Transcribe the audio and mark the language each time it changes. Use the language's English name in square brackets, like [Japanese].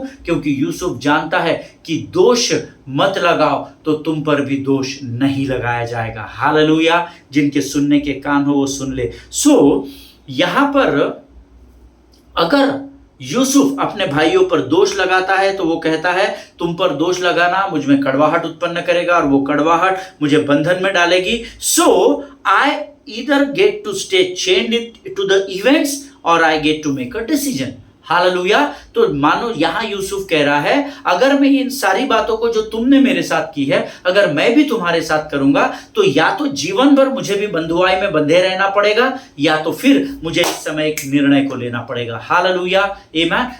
[Hindi] क्योंकि यूसुफ जानता है कि दोष मत लगाओ तो तुम पर भी दोष नहीं लगाया जाएगा। हालेलुया। जिनके सुनने के कान हो वो सुन ले। सो यहां पर अगर यूसुफ अपने भाइयों पर दोष लगाता है तो वो कहता है, तुम पर दोष लगाना मुझ में कड़वाहट उत्पन्न करेगा, और वो कड़वाहट मुझे बंधन में डालेगी। [English] So I either get to stay chained to the events or I get to make a decision. [Hindi] Hallelujah. तो मानो यहां यूसुफ कह रहा है, अगर मैं इन सारी बातों को जो तुमने मेरे साथ की है, अगर मैं भी तुम्हारे साथ करूंगा, तो या तो जीवन भर मुझे भी बंधुआई में बंधे रहना पड़ेगा, या तो फिर मुझे इस समय एक निर्णय को लेना पड़ेगा। हालेलुया। आमीन।